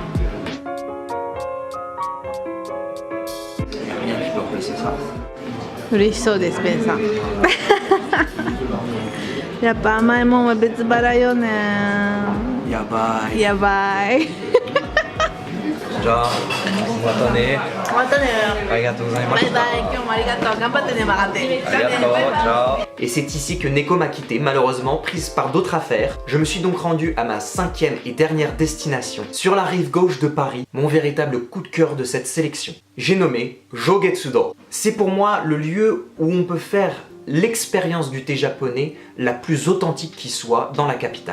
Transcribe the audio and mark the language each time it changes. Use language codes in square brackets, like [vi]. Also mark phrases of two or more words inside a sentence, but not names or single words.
[fr] Il n'y a rien qui peut remplacer ça. [ja] 嬉しそうですベンさんやっぱ甘いもんは別腹よねやばい。やばいじゃあ、またね。またねありがとうございました。バイバイ今日もありがとう頑張ってね曲がってありがとう、ciao. [fr] Et c'est ici que Neko m'a quitté, malheureusement, prise par d'autres affaires. Je me suis donc rendu à ma 5e et dernière destination, sur la rive gauche de Paris, mon véritable coup de cœur de cette sélection. J'ai nommé Jogetsudo. C'est pour moi le lieu où on peut faire l'expérience du thé japonais la plus authentique qui soit dans la capitale.